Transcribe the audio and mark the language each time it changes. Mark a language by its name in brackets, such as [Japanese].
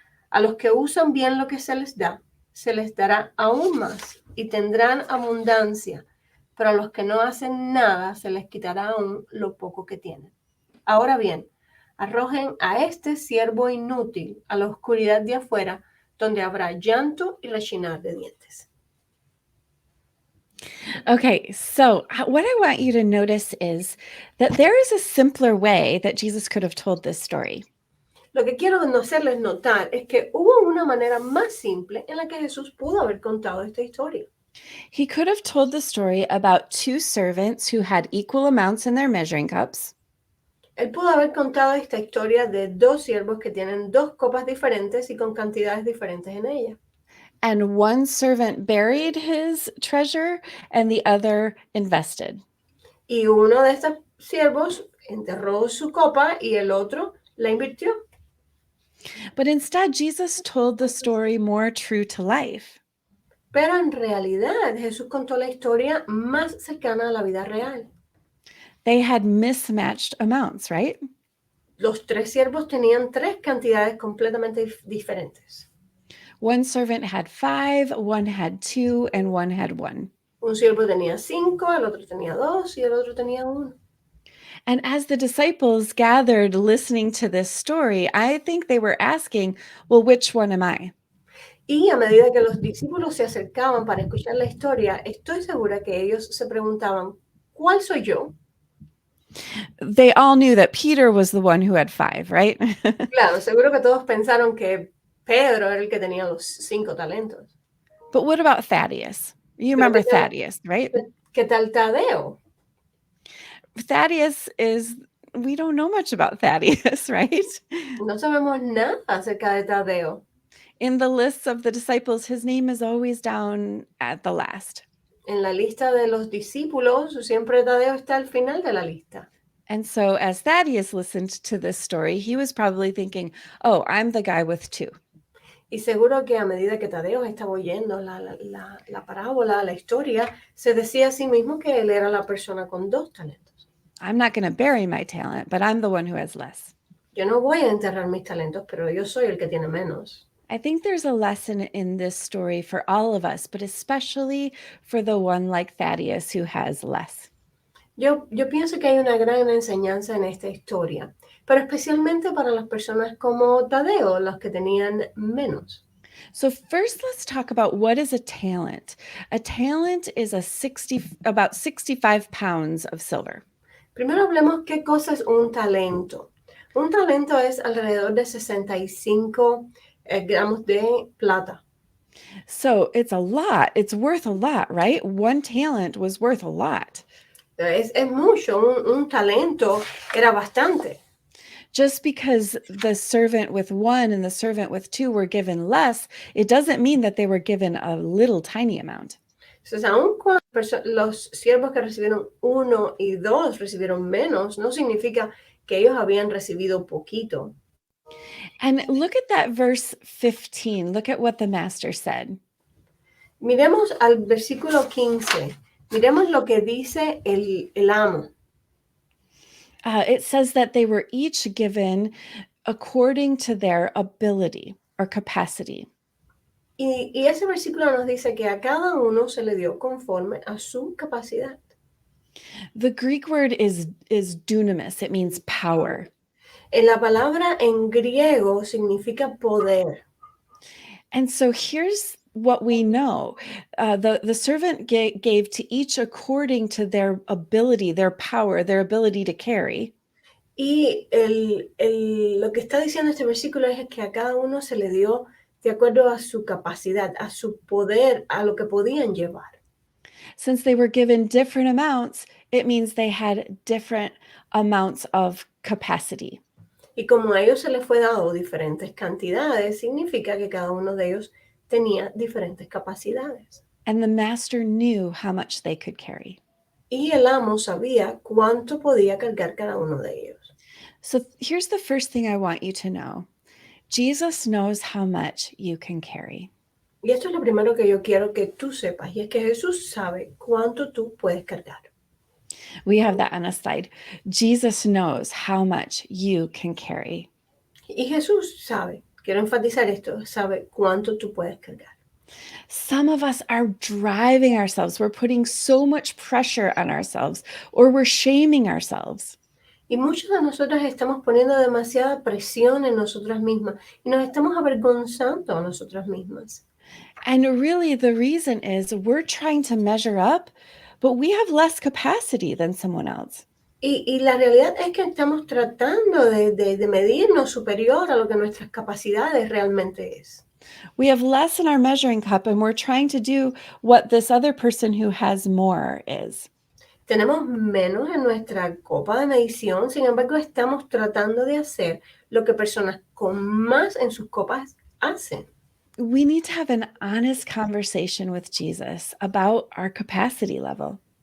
[Spanish] A los que usan bien lo que se les dará aún más y tendrán abundancia, pero a los que no hacen nada se les quitará aún lo poco que tienen. Ahora bien, arrojen a este siervo inútil a la oscuridad de afuera, donde habrá llanto y rechinar de dientes. [English] Okay, so what I want you to notice is that there is a simpler way that Jesus could have told this story. [Spanish] Lo que quiero hacerles notar es que hubo una manera más simple en la que Jesús pudo haber contado esta historia. [English] He could have told the story about two servants who had equal amounts in their measuring cups. [Spanish] Él pudo haber contado esta historia de dos siervos que tienen dos copas diferentes y con cantidades diferentes en ellas. [English] And one servant buried his treasure and the other invested. [Spanish] Y uno de estos siervos enterró su copa y el otro la invirtió. [English] But instead, Jesus told the story more true to life. [Spanish] Pero en realidad Jesús contó la historia más cercana a la vida real. [English] They had mismatched amounts, right? [Spanish] Los tres siervos tenían tres cantidades completamente diferentes. [English] One servant had 5, one had 2, and one had 1. [Spanish] Un siervo tenía 5, el otro tenía 2 y el otro tenía 1. [English] And as the disciples gathered listening to this story, I think they were asking, well, which one am I? [Spanish] Y a medida que los discípulos se acercaban para escuchar la historia, estoy segura que ellos se preguntaban, ¿cuál soy yo? [English] They all knew that Peter was the one who had 5, right? [Spanish] Claro, seguro que todos pensaron que Pedro era el que tenía los 5 talentos. [English] But what about Thaddeus? You remember Thaddeus, right? [Spanish] ¿Qué tal Tadeo? [English] Thaddeus we don't know much about Thaddeus, right? [Spanish] No sabemos nada acerca de Tadeo. [English] In the lists of the disciples, his name is always down at the last. [Spanish] En la lista de los discípulos, siempre Tadeo está al final de la lista. [English] And so as Thaddeus listened to this story, he was probably thinking, oh, I'm the guy with 2. [Spanish] Y seguro que a medida que Tadeo estaba oyendo la parábola, la historia, se decía a sí mismo que él era la persona con 2 talentos. [English] I'm not going to bury my talent, but I'm the one who has less. [Spanish] Yo no voy a enterrar mis talentos, pero yo soy el que tiene menos. [English] I think there's a lesson in this story for all of us, but especially for the one like Thaddeus who has less. [Spanish] Yo pienso que hay una gran enseñanza en esta historia, pero especialmente para las personas como Tadeo, los que tenían menos. [English] So first, let's talk about what is a talent. A talent is about 65 pounds of silver. [Spanish] Primero hablemos qué cosa es un talento. Un talento es alrededor de 65 gramos de plata. [English] So it's a lot. It's worth a lot, right? One talent was worth a lot. [Spanish] Es mucho. Un talento era bastante. [English] Just because the servant with 1 and the servant with 2 were given less, it doesn't mean that they were given a little tiny amount. [Spanish] Entonces, aun cuando los siervos que recibieron 1 y 2 recibieron menos, no significa que ellos habían recibido poquito. [English] And look at that verse 15. Look at what the master said. [Spanish] Miremos al versículo 15. Miremos lo que dice el amo. [English] It says that they were each given according to their ability or capacity. [Spanish] Y ese versículo nos dice que a cada uno se le dio conforme a su capacidad. [English] The Greek word is dunamis. It means power. [Spanish] La palabra en griego significa poder. [English] And so here's what we know. The servant gave to each according to their ability, their power, their ability to carry. [Spanish] Y lo que está diciendo este versículo es que a cada uno se le dio de acuerdo a su capacidad, a su poder, a lo que podían llevar. [English] Since they were given different amounts, it means they had different amounts of capacity. [Spanish] Y como a ellos se les fue dado diferentes cantidades, significa que cada uno de ellos tenía diferentes capacidades. [English] And the master knew how much they could carry. [Spanish] Y el amo sabía cuánto podía cargar cada uno de ellos. [English] So here's the first thing I want you to know. Jesus knows how much you can carry. [Spanish] Y esto es lo primero que yo quiero que tú sepas, y es que Jesús sabe cuánto tú puedes cargar. [English] We have that on a slide. Jesus knows how much you can carry. [Spanish] Y Jesús sabe, quiero enfatizar esto, sabe cuánto tú puedes cargar. [English] Some of us are driving ourselves. We're putting so much pressure on ourselves, or we're shaming ourselves. [Spanish] Y muchos de nosotros estamos poniendo demasiada presión en nosotras mismas y nos estamos avergonzando a nosotras mismas. [English] And really, the reason is we're trying to measure up, but we have less capacity than someone else. [Spanish] Y la realidad es que estamos tratando de medirnos superior a lo que nuestras capacidades realmente es. [English] We have less in our measuring cup, and we're trying to do what this other person who has more is. [Spanish] Tenemos menos en nuestra copa de medición, sin embargo, estamos tratando de hacer lo que personas con más en sus copas hacen. [English] We need to have an honest conversation with Jesus about our capacity level.